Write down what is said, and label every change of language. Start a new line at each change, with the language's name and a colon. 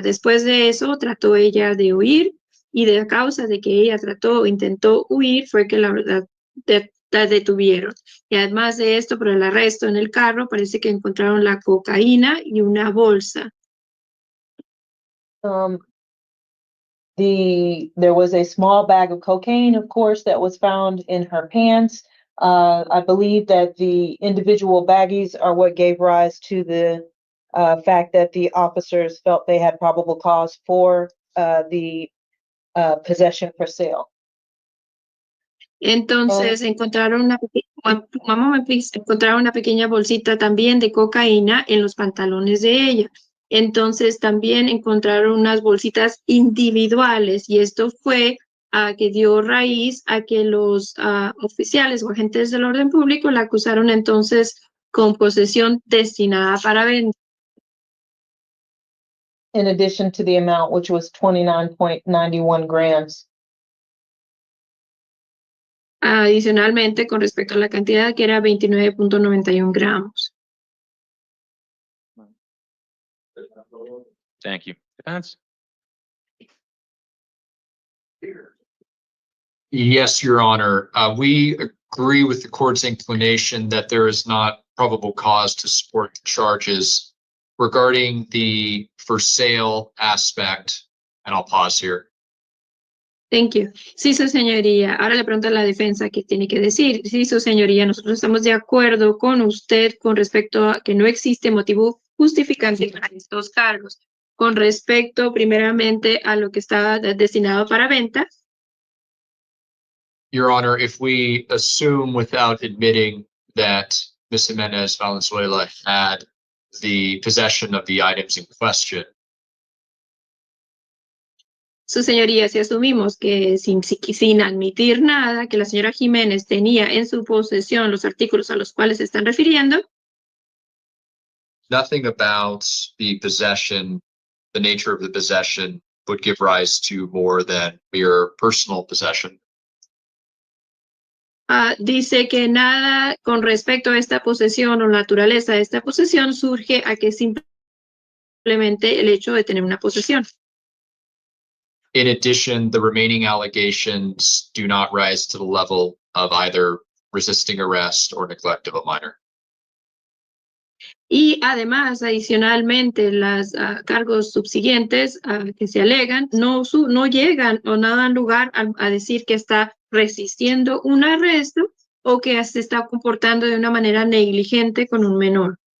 Spanish: Después de eso, trató ella de huir, y de causa de que ella trató o intentó huir, fue que la verdad la detuvieron. Y además de esto, por el arresto en el carro, parece que encontraron la cocaína y una bolsa.
English: There was a small bag of cocaine, of course, that was found in her pants. I believe that the individual baggies are what gave rise to the fact that the officers felt they had probable cause for the possession for sale.
Spanish: Entonces encontraron encontraron una pequeña bolsita también de cocaína en los pantalones de ella. Entonces también encontraron unas bolsitas individuales, y esto fue que dio raíz a que los oficiales o agentes del orden público la acusaron entonces con posesión destinada para venta.
English: In addition to the amount, which was 29.91 grams.
Spanish: Adicionalmente, con respecto a la cantidad, que era 29.91 gramos.
English: Thank you. Defense? Yes, Your Honor. We agree with the court's inclination that there is not probable cause to support the charges regarding the for sale aspect. And I'll pause here. Thank you.
Spanish: Sí, su señoría. Ahora le pregunto a la defensa qué tiene que decir. Sí, su señoría, nosotros estamos de acuerdo con usted con respecto a que no existe motivo justificante para estos cargos. Con respecto, primeramente, a lo que estaba destinado para venta.
English: Your Honor, if we assume without admitting that Ms. Jimenez Valenzuela had the possession of the items in question.
Spanish: Su señoría, si asumimos que sin admitir nada, que la señora Jiménez tenía en su posesión los artículos a los cuales se están refiriendo.
English: Nothing about the possession, the nature of the possession would give rise to more than mere personal possession.
Spanish: Dice que nada con respecto a esta posesión o naturaleza de esta posesión surge a que simplemente el hecho de tener una posesión.
English: In addition, the remaining allegations do not rise to the level of either resisting arrest or neglect of a minor.
Spanish: Y además, adicionalmente, los cargos subsiguientes que se alegan no llegan o no dan lugar a decir que está resistiendo un arresto o que se está comportando de una manera negligente con un menor.